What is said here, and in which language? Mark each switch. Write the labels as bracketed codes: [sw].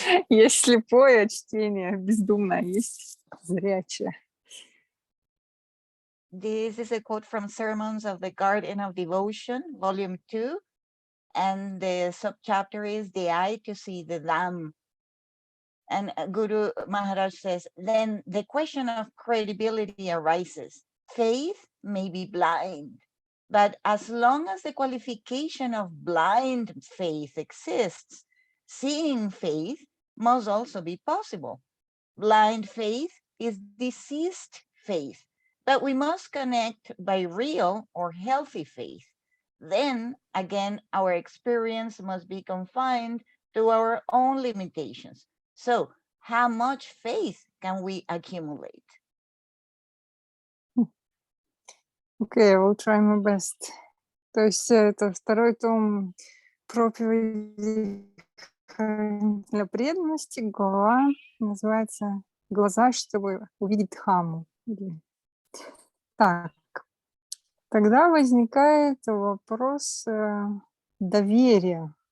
[ru] Есть слепое чтение, бездумное, есть зрячее. [en] This is a quote from Sermons of the Guardian of Devotion, Volume 2. And the subchapter is the eye to see the Dham. And Guru Maharaj says, then the question of credibility arises. Faith may be blind, but as long as the qualification of blind faith exists, seeing faith must also be possible. blind faith is diseased faith, but we must connect by real or healthy faith. Then again, our experience must be confined to our own limitations. So, how much faith can we accumulate? Okay, I will try my best. [ru] То есть это второй том проповеди для преданности, глава называется «Глаза, чтобы увидеть Дхамму». Так, тогда возникает вопрос доверия.